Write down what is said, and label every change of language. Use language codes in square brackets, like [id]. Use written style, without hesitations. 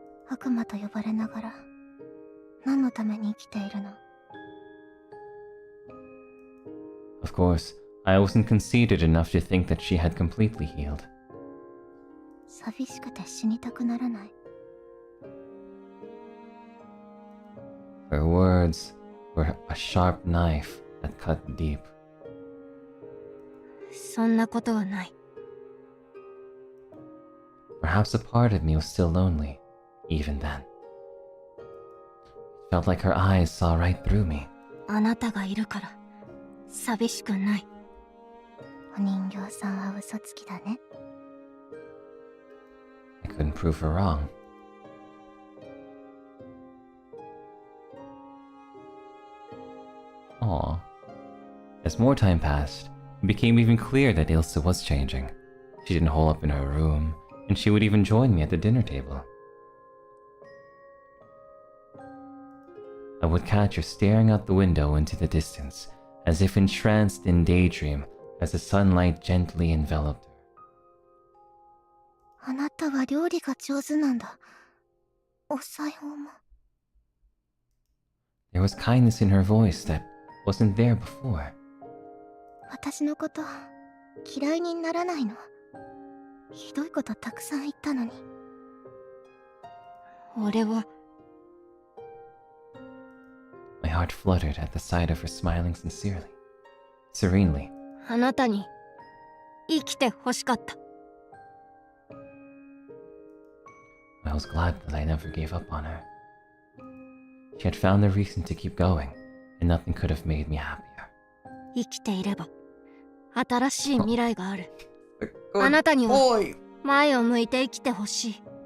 [ja] 悪魔と呼ばれながら何のために生きているの？ [en] Of course, I wasn't conceited enough to think that she had completely healed. [ja] 寂しくて死にたくならない。 [en] Her words were a sharp knife that cut deep. [ja] そんなことはない。 [en] Perhaps a part of me was still lonely, even then. It felt like her eyes saw right through me. [ja] あなたがいるから寂しくない。お人形さんは嘘つきだね。 [en] I couldn't prove her wrong. Aw. As more time passed, it became even clear that Elsa was changing. She didn't hole up in her room, and she would even join me at the dinner table. I would catch her staring out the window into the distance, as if entranced in daydream as the sunlight gently enveloped her. [ja] あなたは料理が上手なんだ。お裁縫も。 [en] There was kindness in her voice that wasn't there before. [ja] 私のこと嫌いにならないの？ひどいことたくさん言ったのに。俺は [en] My heart fluttered at the sight of her smiling sincerely, serenely. [ja] あなたに生きて欲しかった。 [en] I was glad that I never gave up on her. She had found a reason to keep going, and nothing could have made me happier. [ja] 生きていれば新しい未来がある。あなたには前を向いて生きてほしい。